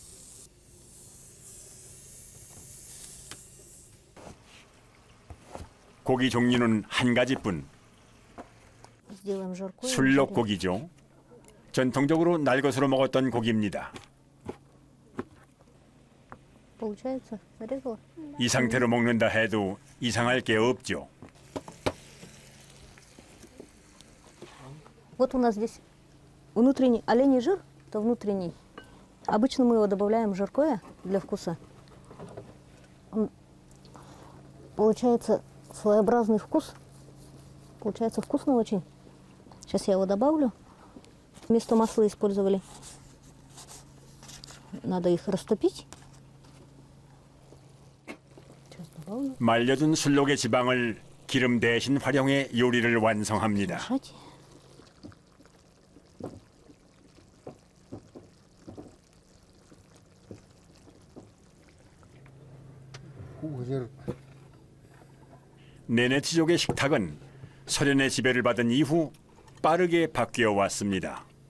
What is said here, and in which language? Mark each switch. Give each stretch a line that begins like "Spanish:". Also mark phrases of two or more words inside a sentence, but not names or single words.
Korean: 고기 종류는 한 가지뿐. 술록고기죠. 전통적으로 날 것으로 먹었던 고기입니다. 이 상태로 먹는다 해도 이상할 게 없죠.
Russian: Вот у нас здесь внутренний оленей жир, это внутренний. Обычно мы его добавляем жаркое для вкуса. Он получается своеобразный вкус. Получается вкусно очень. Сейчас я его добавлю. Вместо масла использовали. Надо их растопить. Сейчас добавлю.
Korean: 말려둔 술록의 지방을 기름 대신 활용해 요리를 완성합니다.
Russian: Мешать.
Korean: 네네츠족의 식탁은 소련의 지배를 받은 이후 빠르게 바뀌어 왔습니다.